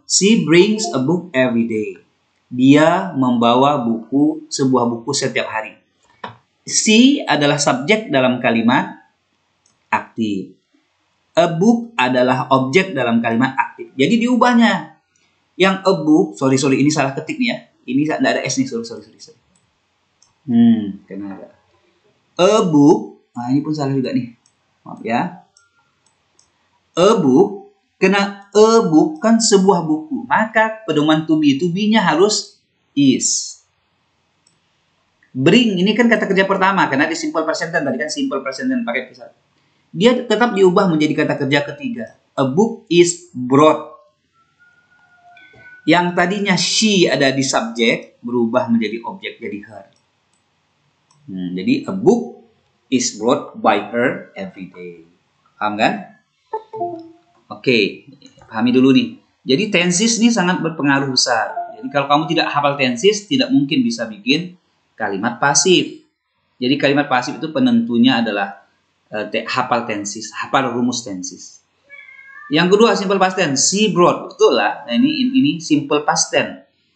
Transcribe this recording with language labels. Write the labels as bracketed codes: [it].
[en] She brings a book every day. [id] Dia membawa sebuah buku setiap hari. She adalah subjek dalam kalimat aktif. A book adalah objek dalam kalimat aktif. Jadi diubahnya. Yang a book, sorry ini salah ketik nih ya. Ini tidak ada s nih, sorry. Karena ada a book. Nah, ini pun salah juga nih. Maaf ya. A book, karena a book kan sebuah buku. Maka pedoman to be-nya harus is. Bring, ini kan kata kerja pertama. Karena di simple present tense. Tadi kan simple present tense pakai pisah. Dia tetap diubah menjadi kata kerja ketiga. A book is brought. Yang tadinya she ada di subjek, berubah menjadi objek, jadi her. [en] Jadi a book is brought by her every day. [id] Paham kan? Oke, pahami dulu nih. Jadi tenses ini sangat berpengaruh besar. Jadi kalau kamu tidak hafal tenses, tidak mungkin bisa bikin kalimat pasif. Jadi kalimat pasif itu penentunya adalah hafal tenses, hafal rumus tenses. Yang kedua simple past tense, she brought, betul lah. Nah ini simple past tense.